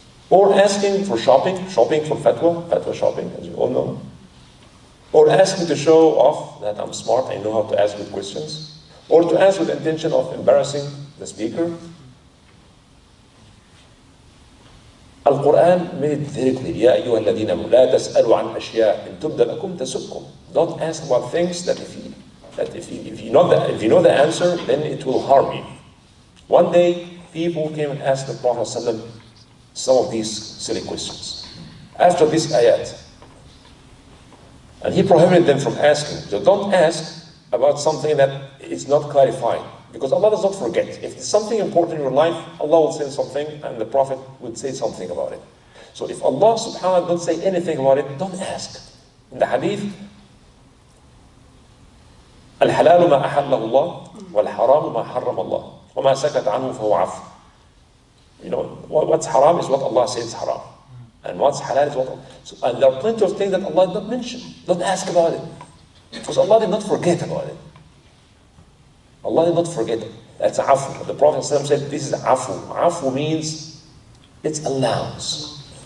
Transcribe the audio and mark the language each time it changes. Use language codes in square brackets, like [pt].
[en] Or asking for shopping for fatwa shopping, as you all know. Or asking to show off that I'm smart, I know how to ask good questions. Or to ask with the intention of embarrassing the speaker. Quran made it very clear. [ar] يا أيها الذين آمنوا لا تسألوا عن أشياء إن تبد لكم تسؤكم. [en] Don't ask about things that if you know the answer, then it will harm you. One day, people came and asked the Prophet ﷺ some of these silly questions. After this ayat, and he prohibited them from asking. So don't ask about something that is not clarified. Because Allah does not forget. If it's something important in your life, Allah will say something and the Prophet would say something about it. So if Allah subhanahu wa ta'ala don't say anything about it, don't ask. In the hadith, [ar] الحلال ما أحله الله والحرام ما حرم الله وما سكت عنه فهو عفو. [en] You know, what's haram is what Allah says is haram. And what's halal is what Allah. So, and there are plenty of things that Allah did not mention. Don't ask about it. Because Allah did not forget about it. Allah did not forget it. That's afu. The Prophet ﷺ said this is afu. Afu means it's allowance.